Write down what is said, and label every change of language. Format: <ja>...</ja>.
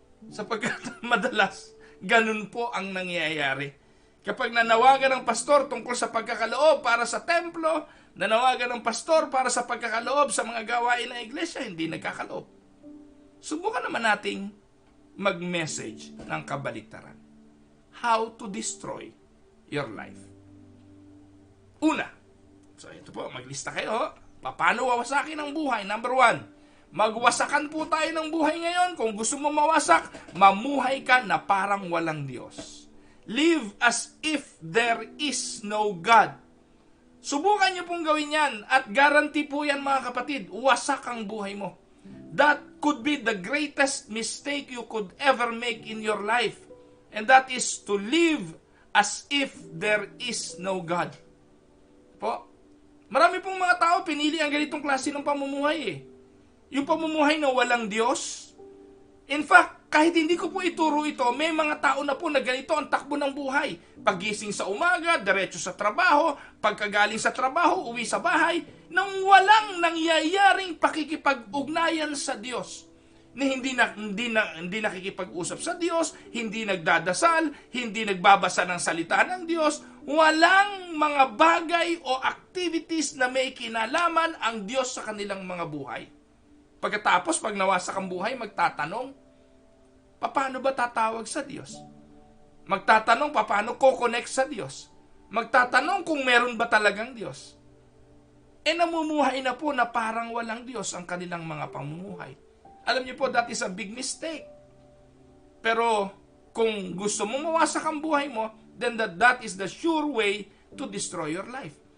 <tl>Sapagkat madalas, ganun po ang nangyayari. Kapag nanawagan ng pastor tungkol sa pagkakaloob para sa templo, nanawagan ng pastor para sa pagkakaloob sa mga gawain ng iglesia, hindi nagkakaloob. Subukan naman nating mag-message ng kabaliktaran.</tl> <en>How to destroy your life.</en> <tl>Una, so ito po, maglista kayo. Paano wawasakin ang buhay? Number 1, magwasakan po tayo ng buhay ngayon. Kung gusto mo mawasak, mamuhay ka na parang walang Diyos.</tl> <en>Live as if there is no God.</en> <tl>Subukan niyo pong gawin yan at guarantee po yan mga kapatid, wasak ang buhay mo.</tl> <en>That could be the greatest mistake you could ever make in your life. And that is to live as if there is no God.</en> <tl>Po, marami pong mga tao pinili ang ganitong klase ng pamumuhay eh. Yung pamumuhay na walang Diyos.</tl> <en>In fact,</en> <tl>kahit hindi ko po ituro ito, may mga tao na po na ganito ang takbo ng buhay. Paggising sa umaga, diretso sa trabaho, pagkagaling sa trabaho, uwi sa bahay, nang walang nangyayaring pakikipag-ugnayan sa Diyos. Hindi nakikipag-usap sa Diyos, hindi nagdadasal, hindi nagbabasa ng salita ng Diyos, walang mga bagay o activities na may kinalaman ang Diyos sa kanilang mga buhay. Pagkatapos, pag nawasak ang buhay, magtatanong, paano ba tatawag sa Diyos? Magtatanong, paano ko-connect sa Diyos? Magtatanong kung meron ba talagang Diyos? namumuhay na po na parang walang Diyos ang kanilang mga pamumuhay. Alam niyo po,</tl> <en>that is a big mistake.</en> <tl>Pero kung gusto mong mawasak ang buhay mo,</tl> <en>then that is the sure way to destroy your life.</en>